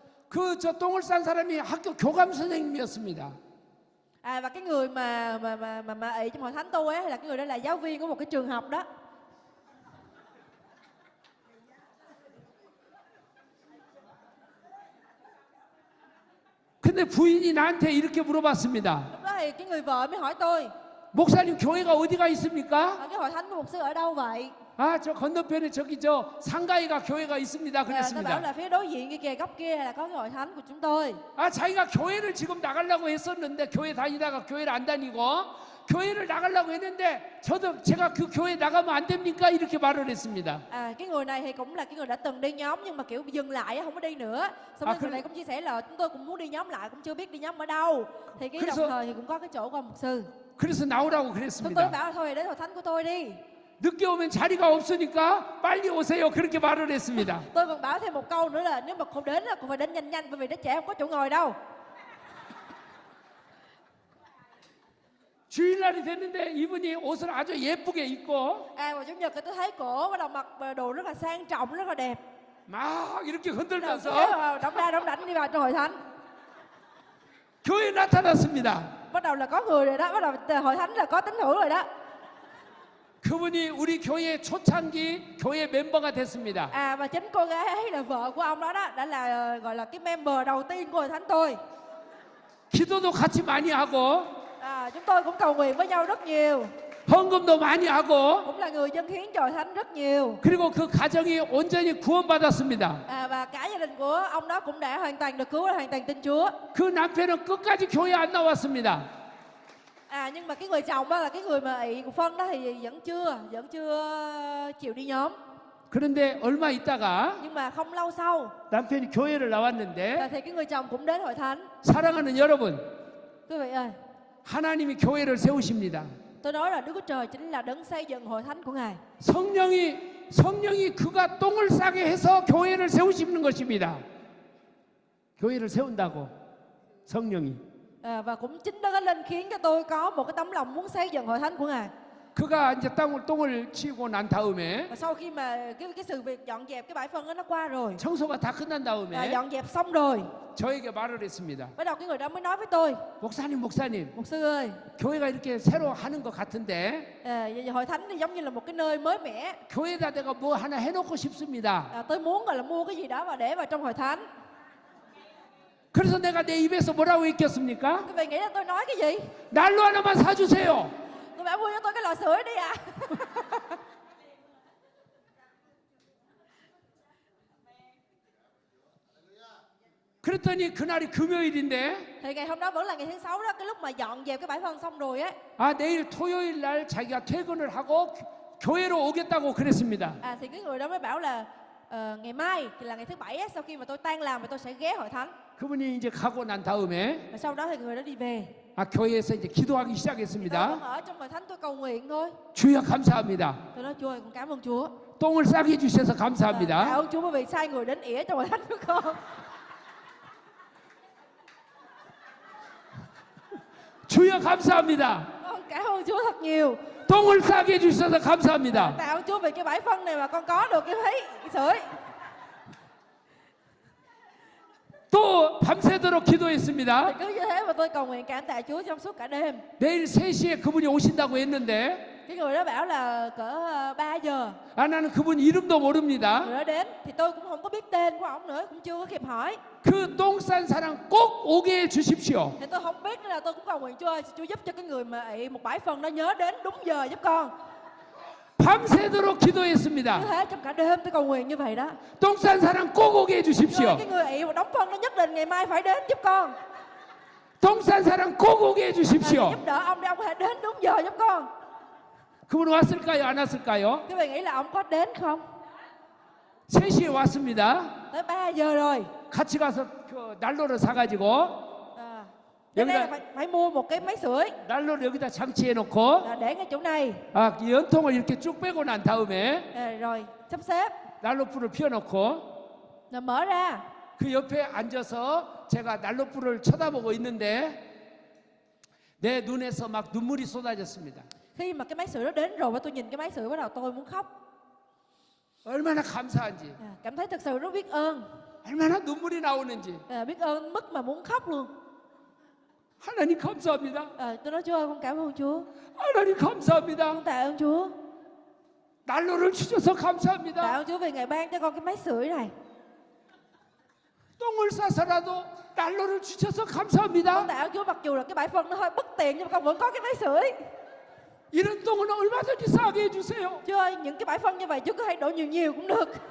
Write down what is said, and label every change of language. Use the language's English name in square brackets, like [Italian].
[Korean] 저 똥을 싼 사람이 학교 교감 선생님이었습니다. [Vietnamese] Và cái người mà ị trong hội thánh tôi ấy là cái người đó là giáo viên của một cái trường học đó. [Korean] 근데 부인이 나한테 이렇게 물어봤습니다. [Vietnamese] Lúc đó thì cái người vợ mới hỏi tôi, [Korean] 목사님 교회가 어디가 있습니까? [Vietnamese] cái hội thánh của mục sư ở đâu vậy? [Korean] 저 건너편에 저기 상가이가 교회가 있습니다. [Vietnamese] Tôi bảo [Korean] 그랬습니다. [Vietnamese] là phía đối diện kia kìa, góc kia là có cái hội thánh của chúng tôi. [Korean] 자기가 교회를 지금 나가려고 했었는데 교회 다니다가 교회를 안 다니고 교회를 나가려고 했는데 제가 그 교회 나가면 안 됩니까? 이렇게 말을 했습니다. [Vietnamese] Cái người này thì cũng là cái người đã từng đi nhóm nhưng mà kiểu dừng lại không có đi nữa. Xong rồi người này cũng chia sẻ là chúng tôi cũng muốn đi nhóm lại, cũng chưa biết đi nhóm ở đâu. Thì cái đồng thời thì cũng có cái chỗ của mục sư. [Korean] 그래서 나오라고 [Vietnamese] Tôi [Korean] 그랬습니다. [Vietnamese] bảo là thôi đến hội thánh của tôi đi. [Korean] 늦게 오면 자리가 없으니까 빨리 오세요. 그렇게 말을 했습니다. [Vietnamese] Tôi còn bảo thêm một câu nữa là nếu mà không đến là cũng phải đến nhanh bởi vì đứa trẻ không có chỗ ngồi đâu. [Korean] 주일날이 됐는데 이분이 옷을 아주 예쁘게 입고 [Vietnamese] Vào chủ nhật thì tôi thấy cổ bắt đầu mặc đồ rất là sang trọng, rất là đẹp. [Korean] 막 이렇게 흔들면서 [Vietnamese] Đóng đảnh đi vào trong hội thánh. [Korean] 교회에 나타났습니다. [Vietnamese] Bắt đầu là có người rồi đó, bắt đầu hội thánh là có tín hữu rồi đó. [Korean] 그분이 우리 교회 초창기 교회 멤버가 됐습니다. [Vietnamese] Và chính cô gái ấy là vợ của ông đó đã là gọi là cái member đầu tiên của hội thánh tôi. [Korean] 기도도 같이 많이 하고 [Vietnamese] Chúng tôi cũng cầu nguyện với nhau rất nhiều. [Korean] 헌금도 많이 하고 [Vietnamese] cũng là người dâng hiến cho hội thánh rất nhiều. [Korean] 그리고 그 가정이 온전히 구원받았습니다. [Vietnamese] Và cả gia đình của ông đó cũng đã hoàn toàn được cứu, hoàn toàn tin Chúa. [Korean] 그 남편은 끝까지 교회 안 나왔습니다. [Vietnamese] Nhưng mà cái người chồng đó là cái người mà ị của Phân đó thì vẫn chưa chịu đi nhóm. [Korean] 그런데 얼마 있다가 [Vietnamese] Nhưng mà không lâu sau [Korean] 남편이 교회를 나왔는데 [Vietnamese] thì cái người chồng cũng đến hội thánh. [Korean] 사랑하는 여러분, [Vietnamese] Quý vị ơi, [Korean] 하나님이 교회를 세우십니다. [Vietnamese] tôi nói là Đức Chúa Trời chính là đấng xây dựng hội thánh của Ngài. [Korean] 성령이 그가 똥을 싸게 해서 교회를 세우시는 것입니다. 교회를 세운다고 성령이. [Vietnamese] Và cũng chính Đức Thánh Linh khiến cho tôi có một cái tấm lòng muốn xây dựng hội thánh của Ngài. [Korean] 그가 이제 똥을 치고 난 다음에 [Vietnamese] Và sau khi mà cái sự việc dọn dẹp cái bãi phân đó nó qua rồi, [Korean] 청소가 다 끝난 다음에 [Vietnamese] dọn dẹp xong rồi, [Korean] 저에게 말을 했습니다. [Vietnamese] bắt đầu cái người đó mới nói với tôi: [Korean] 목사님, [Vietnamese] Mục sư ơi, [Korean] 교회가 이렇게 새로 하는 것 같은데 [Vietnamese] hội thánh thì giống như là một cái nơi mới mẻ. [Korean] 교회에다 내가 뭐 하나 해놓고 싶습니다. [Vietnamese] Tôi muốn gọi là mua cái gì đó và để vào trong hội thánh. [Korean] 그래서 내가 내 입에서 뭐라고 했겠습니까? [Vietnamese] Quý vị nghĩ là tôi nói cái gì? [Korean] 난로 하나만 사주세요. [Vietnamese] Tôi bảo mua cho tôi cái lò sưởi đi ạ. [Korean] 그랬더니 그날이 금요일인데 [Vietnamese] Thì ngày hôm đó vẫn là ngày thứ 6 đó, cái lúc mà dọn dẹp cái bãi phân xong rồi á. [Korean] 내일 토요일 날 자기가 퇴근을 하고 교회로 오겠다고 그랬습니다. [Vietnamese] Thì cái người đó mới bảo là ngày mai thì là ngày thứ 7 á, sau khi mà tôi tan làm thì tôi sẽ ghé hội thánh. [Korean] 그분이 이제 가고 난 다음에 [Vietnamese] Và sau đó thì người đó đi về. [Korean] 교회에서 이제 기도하기 [Vietnamese] Tôi [Korean] 시작했습니다. [Vietnamese] vẫn ở trong hội thánh tôi cầu nguyện thôi. [Korean] 주여 감사합니다. [Vietnamese] Tôi nói Chúa ơi, con cảm ơn Chúa. [Korean] 똥을 싸게 해주셔서 [Vietnamese] Tạ [Korean] 감사합니다. [Vietnamese] ơn Chúa bởi vì sai người đến ỉa trong hội thánh của con. [Korean] 주여 감사합니다. [Vietnamese] Con cảm ơn Chúa thật nhiều. [Korean] 똥을 싸게 해주셔서 감사합니다. [Vietnamese] Tạ ơn Chúa vì cái bãi phân này mà con có được cái sưởi. [Korean] 또 밤새도록 [Vietnamese] Thì [Korean] 기도했습니다. [Vietnamese] cứ như thế mà tôi cầu nguyện cảm tạ Chúa trong suốt cả đêm. [Korean] 내일 3시에 그분이 오신다고 했는데 [Vietnamese] Cái người đó bảo là cỡ 3 giờ [Korean] 나는 그분 이름도 mo릅니다. [Vietnamese] người đó đến, thì tôi cũng không có biết tên của ổng nữa, cũng chưa có kịp hỏi. [Korean] 그 똥 싼 사람 꼭 오게 해주십시오. [Vietnamese] Thì tôi không biết nên là tôi cũng cầu nguyện Chúa ơi, Chúa giúp cho cái người mà ị một bãi phân đó nhớ đến đúng giờ giúp con. [Korean] 밤새도록 [Vietnamese] Như [Korean] 기도했습니다. [Vietnamese] thế trong cả đêm tôi cầu nguyện như vậy đó. [Korean] 똥 싼 사람 꼭 오게 [Vietnamese] Chúa ơi, [Korean] 해주십시오. [Vietnamese] cái người ị một đóng phân đó nhất định ngày mai phải đến giúp con. [Korean] 똥 싼 사람 꼭 오게 해주십시오. [Vietnamese] Giúp đỡ ông để ông hãy đến đúng giờ giúp con. [Korean] 그분 왔을까요? 안 왔을까요? [Vietnamese] Quý vị nghĩ là ông có đến không? [Korean] 3시에 왔습니다. [Vietnamese] Tới 3 giờ rồi. [Korean] 같이 가서 그 난로를 사가지고 [Vietnamese] Cho nên [Korean] 여기다 [Vietnamese] là phải mua một cái máy sưởi [Korean] 난로를 여기다 장치해 놓고 [Vietnamese] để ngay chỗ này. [Korean] 연통을 이렇게 쭉 빼고 난 다음에 [Vietnamese] Rồi sắp xếp [Korean] 난로불을 피워놓고 [Vietnamese] rồi mở ra. [Korean] 그 옆에 앉아서 제가 난로불을 쳐다보고 있는데 내 눈에서 막 눈물이 쏟아졌습니다. [Vietnamese] Khi mà cái máy sưởi đó đến rồi và tôi nhìn cái máy sưởi bắt đầu tôi muốn khóc. [Korean] 얼마나 감사한지, [Vietnamese] Cảm thấy thật sự rất biết ơn. [Korean] 얼마나 눈물이 나오는지. [Vietnamese] Biết ơn mức mà muốn khóc luôn. [Korean] 하나님 감사합니다. [Vietnamese] Tôi nói Chúa ơi, con cảm ơn Chúa. [Korean] 하나님 감사합니다. [Vietnamese] Con tạ ơn Chúa. [Korean] 난로를 주셔서 [Vietnamese] Tạ [Korean] 감사합니다. [Vietnamese] ơn Chúa vì Ngài ban cho con cái máy sưởi này. [Korean] 똥을 싸서라도 난로를 주셔서 [Vietnamese] Con [Korean] 감사합니다. [Vietnamese] tạ ơn Chúa mặc dù là cái bãi phân nó hơi bất tiện nhưng mà con vẫn có cái máy sưởi. [Korean] 이런 똥은 얼마든지 싸게 해주세요. [Vietnamese] Chúa ơi, những cái bãi phân như vậy Chúa có thể đổ nhiều nhiều cũng được.